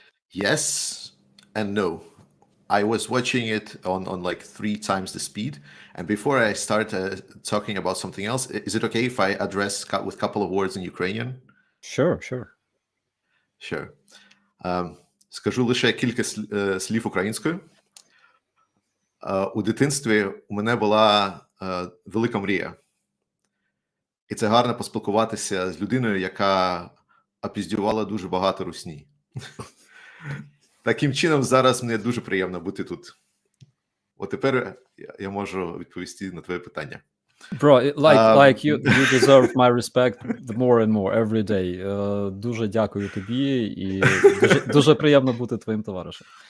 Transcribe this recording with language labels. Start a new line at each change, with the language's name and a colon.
English: Yes and no. I was watching it on like 3 times the speed. And before I start talking about something else, is it okay if I address with a couple of words in Ukrainian? Sure, sure. Sure.
Ukrainian: Скажу лише кілька слів українською. У дитинстві у мене була велика мрія. І це гарно поспілкуватися з людиною, яка опіздювала дуже багато русні. Таким чином, зараз мені дуже приємно бути тут. От тепер я можу відповісти на твоє питання.
English: Bro, you deserve my respect more and more every day.
Ukrainian: Дуже дякую тобі, і дуже приємно бути твоїм товаришем.